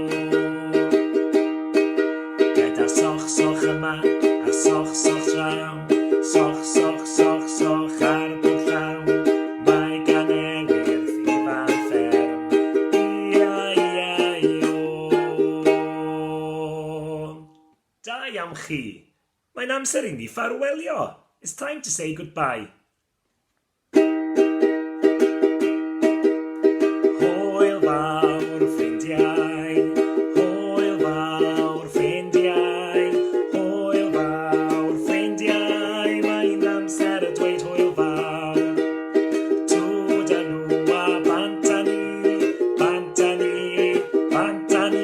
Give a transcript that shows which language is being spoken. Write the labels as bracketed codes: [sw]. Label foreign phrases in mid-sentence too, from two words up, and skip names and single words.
[cy] Gyda soch yma a soch draw, soch ar bwll llaw. Mae gan ewydd ifan fferm, ia-ia-io. Da iawn chi. Mae'n amser i ni ffarwelio. [en] It's time to say goodbye. [cy] Hwyl fawr ffrindiau, hwyl fawr ffrindiau, hwyl fawr ffrindiau. Mae'n amser y dweud hwyl fawr. Twdalw a bantani, bantani, bantani.